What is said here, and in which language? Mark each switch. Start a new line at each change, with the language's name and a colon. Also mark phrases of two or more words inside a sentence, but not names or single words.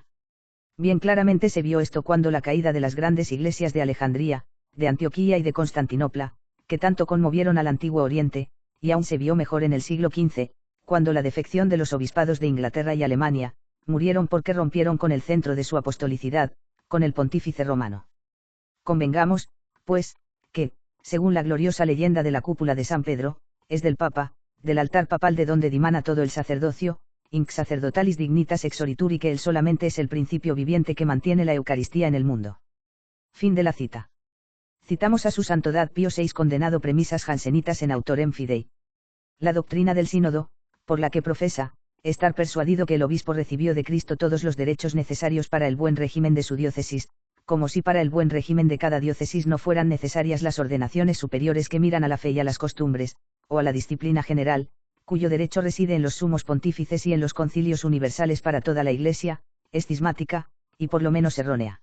Spanish: Bien claramente se vio esto cuando la caída de las grandes iglesias de Alejandría, de Antioquía y de Constantinopla, que tanto conmovieron al Antiguo Oriente, y aún se vio mejor en el siglo XV, cuando la defección de los obispados de Inglaterra y Alemania, murieron porque rompieron con el centro de su apostolicidad, con el pontífice romano. Convengamos, pues, que, según la gloriosa leyenda de la cúpula de San Pedro, es del Papa, del altar papal de donde dimana todo el sacerdocio,
Latin: inc sacerdotalis dignitas exoritur
Spanish: y que él solamente es el principio viviente que mantiene la Eucaristía en el mundo. Fin de la cita. Citamos a su Santidad Pío VI condenado premisas jansenitas en Autorem Fidei. La doctrina del sínodo, por la que profesa, estar persuadido que el obispo recibió de Cristo todos los derechos necesarios para el buen régimen de su diócesis, como si para el buen régimen de cada diócesis no fueran necesarias las ordenaciones superiores que miran a la fe y a las costumbres, o a la disciplina general, cuyo derecho reside en los sumos pontífices y en los concilios universales para toda la Iglesia, es cismática, y por lo menos errónea.